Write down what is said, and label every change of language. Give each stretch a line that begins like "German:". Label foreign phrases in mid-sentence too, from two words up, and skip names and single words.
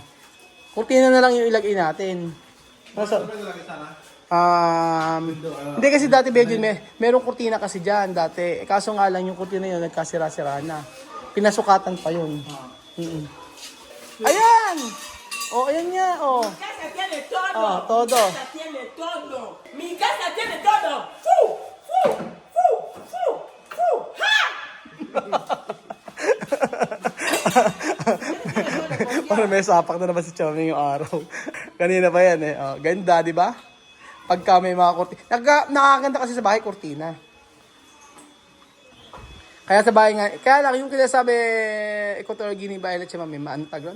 Filipino: Kurtina na lang yung ilagay natin. Hindi kasi dati Benjin, merong kurtina kasi dyan dati. Kaso nga lang yung kurtina yun nagkasira-sira na. Pinasukatan pa yun. Ayan! Oh, ayan nga, oh.
Spanish: Mi casa tiene todo. Oh, todo. Mi casa tiene todo. Mi casa tiene todo. ¡Fu! ¡Fu! ¡Fu! ¡Fu! ¡Fu! ¡Ja!
Filipino: Parang may sapak na naman si Choming yung araw. Kanina pa yan eh. Oh, ganda, di ba? Pagka may mga kurtina. Nakakaganda kasi sa bahay kurtina. Kaya sa bahay nga, kaya lang yung kinasabi, Equatorial Guinea Violet siya mami, maantag ron.